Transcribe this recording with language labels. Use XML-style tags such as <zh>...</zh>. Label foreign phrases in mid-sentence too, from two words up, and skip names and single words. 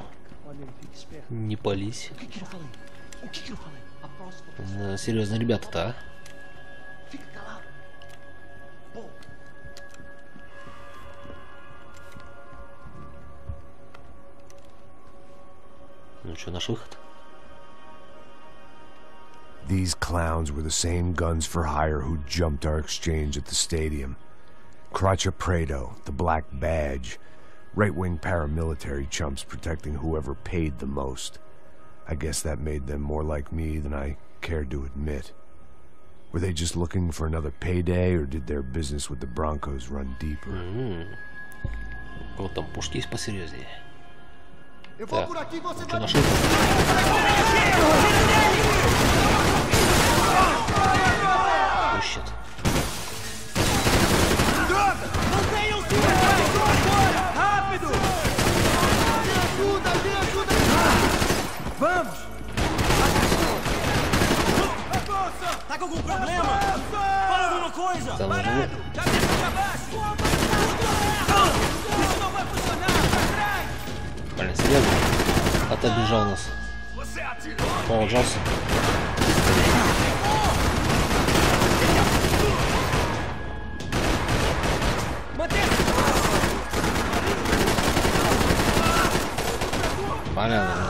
<ru>Не пались. Серьезно, ребята-то, а? Ну что, наш выход?</ru> <en>These clowns were the same guns for hire who jumped our exchange at the stadium. Crotcha Prado, the Black Badge. Right-wing paramilitary chumps protecting whoever paid the most. I guess that made them more like me than I cared to admit. Were they just looking for another payday, or did their business with the Broncos run deeper?</en> <ru>Вот там пушки есть посерьезнее. Так, что нашел? Ищет.</ru> <pt>Vamos! Tá com algum problema? Fala alguma coisa! Parado! Cabeça pra baixo! Isso não vai funcionar! Atrás!</pt> <ru>Блин, серьезно? Отобежал нас. Положался. Понятно.</ru>